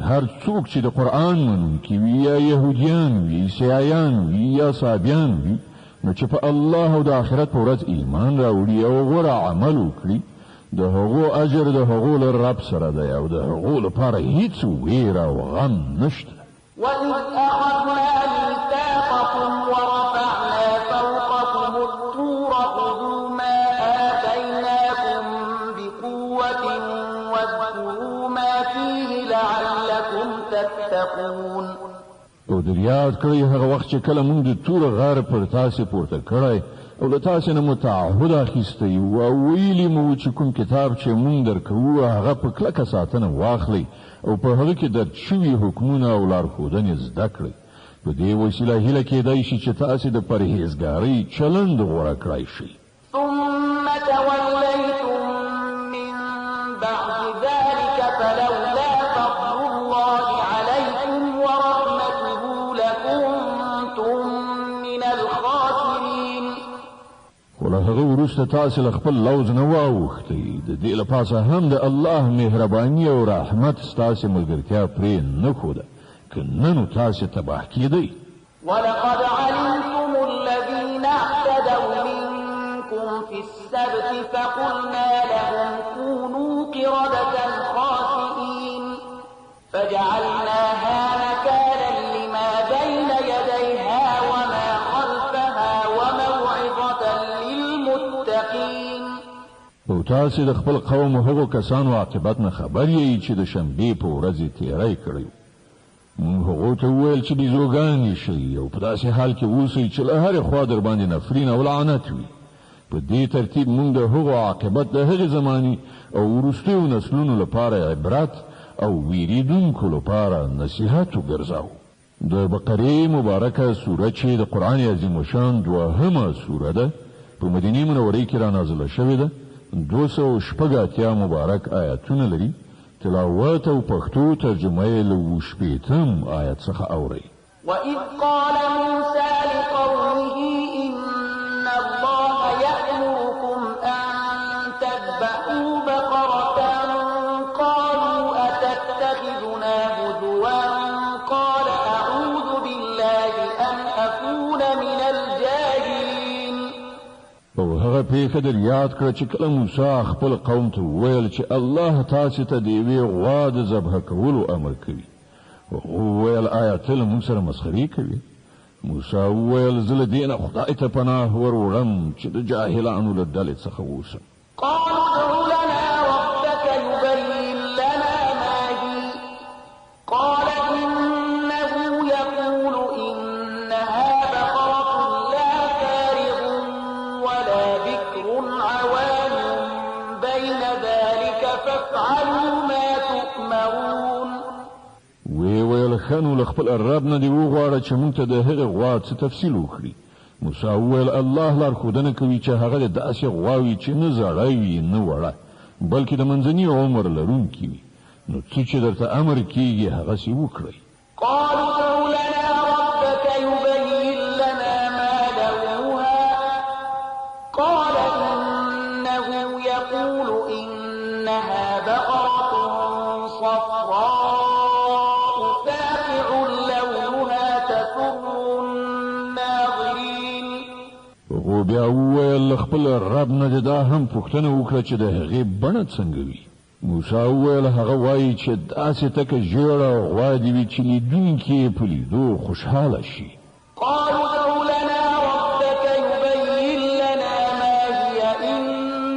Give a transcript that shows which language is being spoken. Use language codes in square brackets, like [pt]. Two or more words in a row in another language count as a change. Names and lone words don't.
[ps] هر څوک چې د قرآن منونکي وي یا يهوديان وي عیسایان وي یا صابیان وي نو چې په الله او د آخرت په ورځ ایمان راوړي او غوره عمل وکړي د هغو اجر د هغو له رب سره دی او د هغو لپاره هیڅ ویره او غم نشته. [ar] وَإِذْ أَخَذْنَا مِيثَاقَكُمْ وَرَفَعْنَا فَوْقَكُمُ الطُّورَ خُذُوا مَا آتَيْنَاكُمْ بِقُوَّةٍ وَاذْكُرُوا مَا فِيهِ لَعَلَّكُمْ تَتَّقُونَ. [ps] او در یاد کړئ هغه وخت چې کله موږ د تور غار پر تاسې پورته کړی او له تاسې نه مو تعهد اخیستی او ویلي مو چې کوم کتاب چې موږ درکوو هغه په کلکه ساتنه واخلئ او په هغه کې درج شوي حکمونه او لارښودنې زده کړئ. په دې وسیله هیله کېدای شي چې تاسې د پرهیزګارۍ چلند غوره کړای شئ. [ar] ثم توليتم من بعد ذلك فلولا فضل الله عليكم ورحمته لكنتم من الخاسرين. [ps] خو له هغه وروسته تاسې له خپل لوز نه واوښتئ. د دې له پاسه هم د الله مهرباني او رحمت ستاسې ملګرتیا پرې نه ښوده که نه نو تاسې تباه کېدئ. [ar] ولقد علمتم الذين اعتدوا منكم في السبت فقلنا لهم كونوا قردة خاسئين فجعلناها نكالا لما بين يديها وما خلفها وموعظة للمتقين. [ps] او تاسې د خپل قوم هغو کسانو عاقبت نه خبر یې چې د شنبې په ورځې تیری کړی. موږ هغو ته وویل چې بیزوګانې شئ او په داسې حال کې اوسئ چې له هرې خوا در باندې نفرین او لعنت وي. په دې ترتیب موږ د هغو عاقبت د هغې زمانې او وروستیو نسلونو لپاره عبرت او ویریدونکو لپاره نصیحت وګرځاو. د بقرې مبارکه سوره چې د قرآن عظیم شان دوهمه سوره ده په مدینې منورې کې را نازله شوې ده. 286 مبارک آیاتونه لري. تلاوت او پښتو ترجمه یې له 80 آیت څخه اورئ. [ar] وَإِذْ قَالَ مُوسَى لِقَوْمِهِ إِنَّ اللَّهَ يَأْمُرُكُمْ أَن تَذْبَحُوا بَقَرَةً قَالُوا أَتَتَّخِذُنَا هُزُوًا قَالَ أَعُوذُ بِاللَّهِ أَنْ أَكُونَ مِنَ الْجَاهِلِينَ. [ps] او هغه پیښه در یاد کړه چې کله موسی خپل قوم ته وویل چې الله تاسې ته د یوې غوا د ذبح کولو امر کوي. وویل آیا ته له موږ سره مسخرې کوي؟ موسی وویل زه له دې نه خدای ته پناه ور وړم چې د جاهلانو له ډلې څخه اوسم. [ar] قالوا ادع لنا ربك يبين لنا ما هي قال إنه يقول إنها بقرة لا فارغ ولا بكر عوان بين ذلك فافعلوا ما تؤمرون. [ps] ویل خنو له خپل رب نه دی وغواړه چې موږ ته د هغې غوا څه تفصیل وکړي. موسی وویل الله لارښودنه کوي چې هغه د داسې غواوي چې نه زړه وي نه وړه بلکې د منځني عمر لرونکي وي. نو څه چې درته امر کېږي هغسې وکړئ. [ar] قالوا ادع لنا ربك يبين لنا ما لونها قال إنه يقول إنها بقرة صفراء فاقع لونها تسر الناظرين. [ps] خو بیا وویل خپل رب نه دا هم پوښتنه وکړه چې د هغې بڼه څنګه وي. موسی وویل هغه وایي چې داسې تکه ژیړه غوا دې وي چې لیدونکي یې په لیدو خوشحاله شي. [ar] قالوا ادع لنا ربك يبين لنا ما هي إن